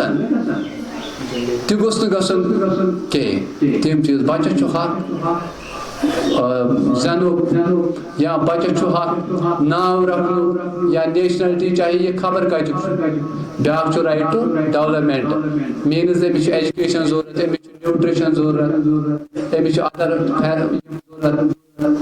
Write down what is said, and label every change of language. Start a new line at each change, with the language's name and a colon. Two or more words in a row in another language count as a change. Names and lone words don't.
Kashmiri: तह गोस कह तम चीज बच्चस हक زینُک یا بچس چھُ حق ناو رکھنُک یا نیشنلٹی چاہے یہ خبر کتیُک چھُ بیٛاکھ چھُ
English: right to development
Kashmiri: میٖنٕز أمِس چھِ ایجوکیشن ضروٗرت أمِس چھُ نیوٗٹرِشن ضروٗرت أمِس چھُ ادر ضروٗرت